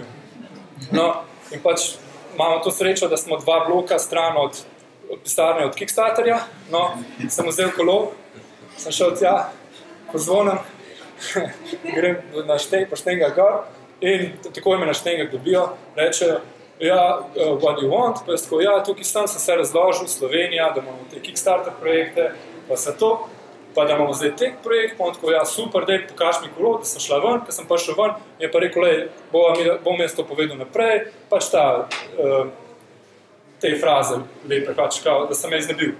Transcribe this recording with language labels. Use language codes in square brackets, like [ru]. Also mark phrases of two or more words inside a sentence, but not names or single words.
[sl] No, in pač imamo to srečo, da smo 2 bloka stran od pisarne od Kickstarterja. No, sem vzel kolo, sem šel tja, pozvonim, grem na Poštengah gor in takoj me na Štengah dobijo, rečejo, [en] what do you want? [sl] Pa jaz tako, tukaj sem se razložil, Slovenija, da imamo te Kickstarter projekte, pa se to, pa da imamo zdaj tek projekt, pa on tako, super, daj, pokaž mi kolo, da sem šla ven, ker sem prišel ven, je pa rekel, bom jaz to povedal naprej, pač te fraze lepe, pač kao, da sem jaz nabil.